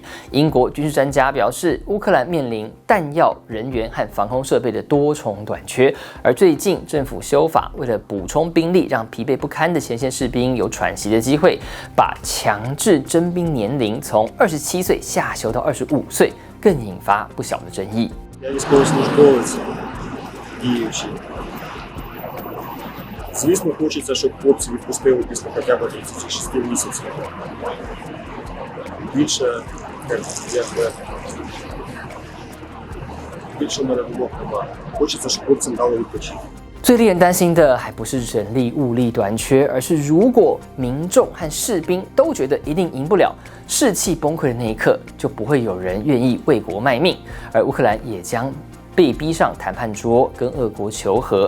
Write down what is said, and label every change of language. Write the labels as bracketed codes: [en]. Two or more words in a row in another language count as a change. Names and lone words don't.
[zh] 英国军事专家表示，乌克兰面临弹药、人员和防空设备的多重短缺，而最近政府修法，为了补充兵力，让疲惫不堪的前线士兵有喘息的机会，把强制征兵年龄从27岁下修到25岁，更引发不小的争议。 [uk] Я військовослужбовець діючий. Звісно, хочеться, щоб хлопці відпустили після хоча б 36 місяців. Більше мене вимог немає. Хочеться, щоб хлопцям дали відпочити. [zh] 最令人担心的还不是人力物力短缺，而是如果民众和士兵都觉得一定赢不了，士气崩溃的那一刻，就不会有人愿意为国卖命，而乌克兰也将被逼上谈判桌，跟俄国求和。